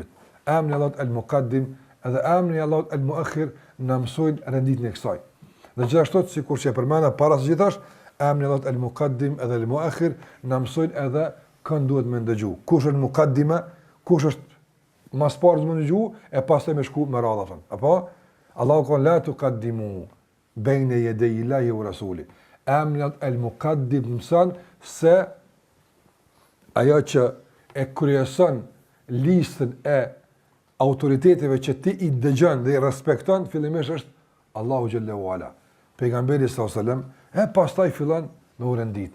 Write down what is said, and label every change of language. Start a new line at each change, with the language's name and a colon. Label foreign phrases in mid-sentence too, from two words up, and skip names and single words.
Albanian: Emri i Allahut el-Muqaddim edhe emri i Allahut el-Muakhir na mësojnë renditjen e kësaj. Dhe gjithashtu sikur që e përmenda para së gjithash, emri i Allahut el-Muqaddim edhe el-Muakhir na mësojnë edhe kënd duhet me ndëgju. Kush është muqaddime, kush është mas parë më ndëgju e pastaj më shku me radhën. Apo Allahu ka
Arabic: لا تقدموا بين يدي الله ورسوله.
Albanian: Emri el-Muqaddim mëson se ajo që e kryeson listën e autoriteteve që ti i dëgjon dhe i respekton, fillimisht është Allahu
Arabic: جل وعلا.
Albanian: Pejgamberi
Arabic: صلى الله عليه وسلم,
Albanian: e pastaj fillon me u rendit.